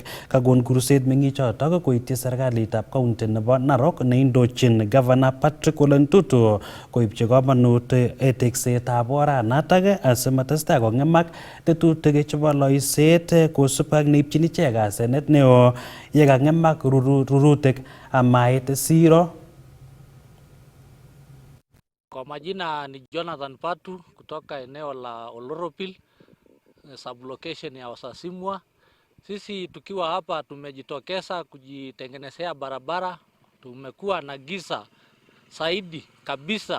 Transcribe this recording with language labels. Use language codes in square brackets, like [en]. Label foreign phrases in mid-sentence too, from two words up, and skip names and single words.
[kln] Kakon kurset meng'ichotok koityi serikalitab county nebo Narok neindochin Governor Patrick Ole Ntutu koibchi komonut teksetab oranatak asimatestai kong'emak tetutik chebo loiset kosubkei ak neibchin ichek asenet neo yekang'emak rurutik amait siro. [sw] Kwa majina ni Jonathan Patu kutoka eneo la Oloropil, sublocation ya Osasimwa. Sisi tukiwa hapa tumejitokeza kujitengenezea barabara. Tumekuwa na giza zaidi kabisa.